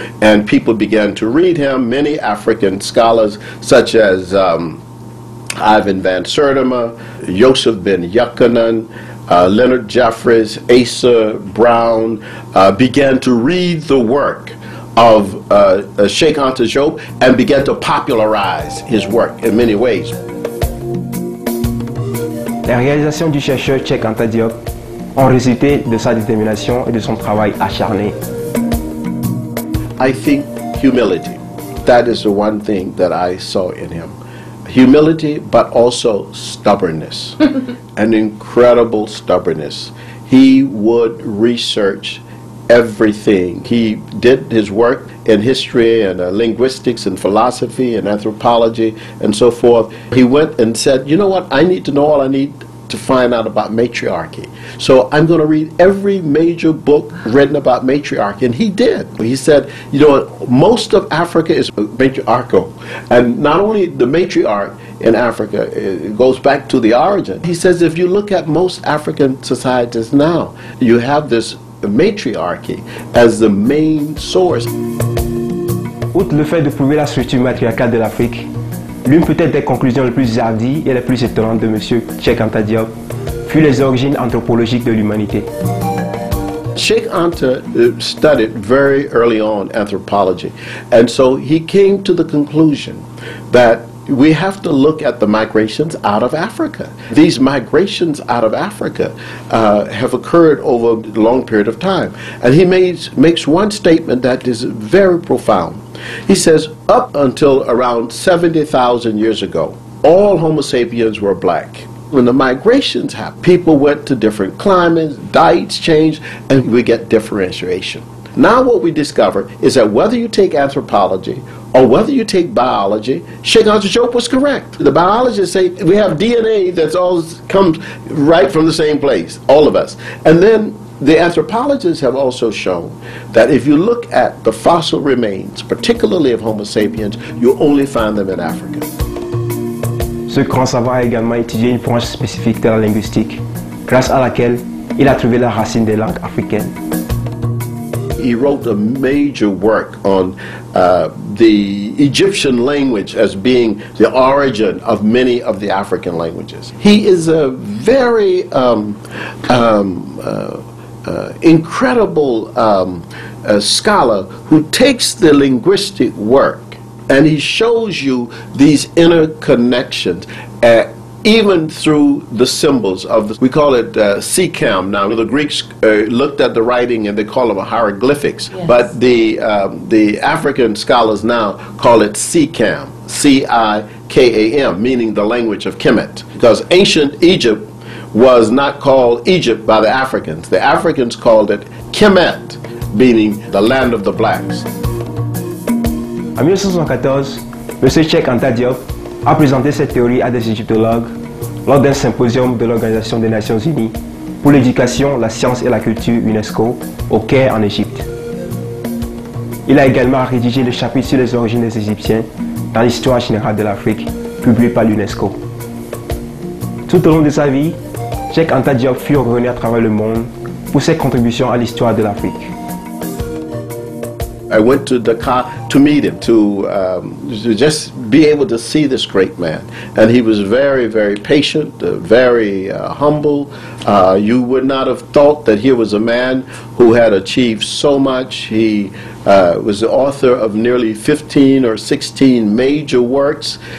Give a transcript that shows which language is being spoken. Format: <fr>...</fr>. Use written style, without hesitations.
<en>And people began to read him. Many African scholars, such as Ivan van Sertima, Joseph ben Yuccanan, Leonard Jeffries, Asa Brown, began to read the work of Sheikh Anta Diop and began to popularize his work in many ways.</en> <fr>Les réalisations du chercheur Cheikh Anta Diop ont résulté de sa détermination et de son travail acharné.</fr> <en>I think humility. That is the one thing that I saw in him. Humility, but also stubbornness, an incredible stubbornness. He would research everything. He did his work in history and linguistics and philosophy and anthropology and so forth. He went and said, you know what, I need to know all I need to find out about matriarchy. So I'm going to read every major book written about matriarchy. And he did. He said, you know, most of Africa is matriarchal. And not only the matriarch in Africa, it goes back to the origin. He says if you look at most African societies now, you have this matriarchy as the main source.</en> <fr>Outre le fait de prouver la structure matriarcale de l'Afrique, l'une peut-être des conclusions les plus hardies et les plus étonnantes de M. Cheikh Anta Diop fut les origines anthropologiques de l'humanité.</fr> <en>Sheikh Anta studied very early on anthropology, and so he came to the conclusion that we have to look at the migrations out of Africa. These migrations out of Africa have occurred over a long period of time. And he makes one statement that is very profound. He says, up until around 70,000 years ago, all Homo sapiens were black. When the migrations happened, people went to different climates, diets changed, and we get differentiation. Now what we discover is that whether you take anthropology or whether you take biology, Sheikh Anta Diop was correct. The biologists say we have DNA that all comes right from the same place, all of us. And then the anthropologists have also shown that if you look at the fossil remains, particularly of Homo sapiens, you only find them in Africa.</en> <fr>Ce grand savant a également étudié une branche spécifique de la linguistique, grâce à laquelle il a trouvé la racine des langues africaines.</fr> <en>He wrote a major work on the Egyptian language as being the origin of many of the African languages. He is a very incredible scholar who takes the linguistic work And he shows you these interconnections, even through the symbols of we call it CCAM. Now, the Greeks looked at the writing and they call them hieroglyphics, yes. But the African scholars now call it CCAM, C-I-K-A-M, meaning the language of Kemet. Because ancient Egypt was not called Egypt by the Africans. The Africans called it Kemet, meaning the land of the blacks.</en> <fr>En 1974, M. Cheikh Anta Diop a présenté cette théorie à des égyptologues lors d'un symposium de l'Organisation des Nations Unies pour l'éducation, la science et la culture UNESCO au Caire en Égypte. Il a également rédigé le chapitre sur les origines des Égyptiens dans l'histoire générale de l'Afrique, publié par l'UNESCO. Tout au long de sa vie, Cheikh Anta Diop fut reconnu à travers le monde pour ses contributions à l'histoire de l'Afrique.</fr> <en>I went to Dakar to meet him, to just be able to see this great man. And he was very, very patient, very humble. You would not have thought that he was a man who had achieved so much. He was the author of nearly 15 or 16 major works.</en>